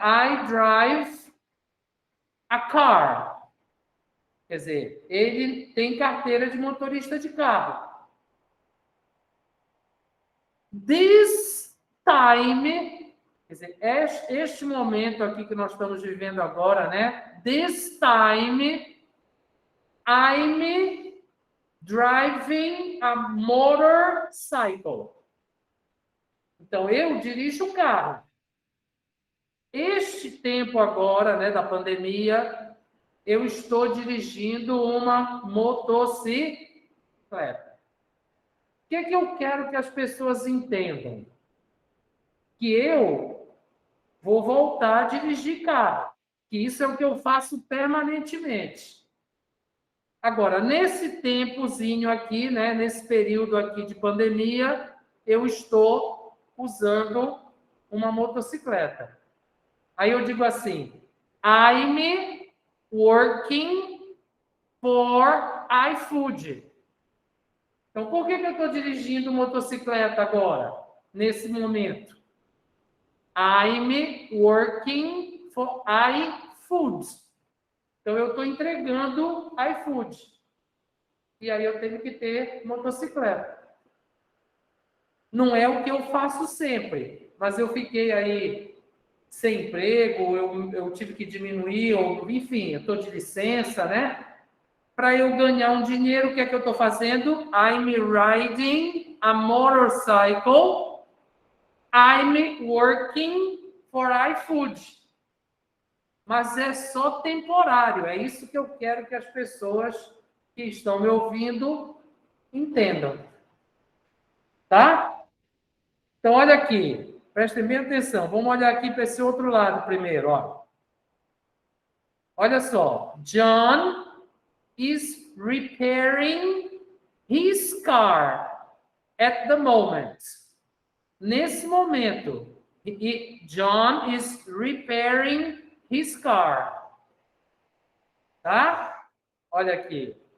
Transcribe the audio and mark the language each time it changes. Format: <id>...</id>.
<en>I drive a car.</en> <pt>Quer dizer, ele tem carteira de motorista de carro.</pt> <en>This time,</en> <pt>quer dizer, este momento aqui que nós estamos vivendo agora, né?</pt> <en>This time, I'm driving a motorcycle.</en> <pt>Então, eu dirijo o carro. Este tempo agora, né, da pandemia, eu estou dirigindo uma motocicleta. O que é que eu quero que as pessoas entendam? Que eu vou voltar a dirigir carro. Que isso é o que eu faço permanentemente. Agora, nesse tempozinho aqui, né, nesse período aqui de pandemia, eu estou usando uma motocicleta. Aí eu digo assim,</pt> <en>I'm working for iFood.</en> <pt>Então, por que eu estou dirigindo motocicleta agora, nesse momento?</pt> <en>I'm working for iFood.</en> <pt>Então, eu estou entregando iFood. E aí eu tenho que ter motocicleta. Não é o que eu faço sempre, mas eu fiquei aí sem emprego, eu tive que diminuir, ou, enfim, eu estou de licença, né? Para eu ganhar um dinheiro, o que é que eu estou fazendo?</pt> <en>I'm riding a motorcycle. I'm working for iFood.</en> <pt>Mas é só temporário. É isso que eu quero que as pessoas que estão me ouvindo entendam. Tá? Então, olha aqui. Prestem bem atenção. Vamos olhar aqui para esse outro lado primeiro. Ó. Olha só.</pt> <en>John is repairing his car at the moment.</en> <pt>Nesse momento,</pt> <en>John is repairing his car.</en> <pt>Tá? Olha aqui.</pt>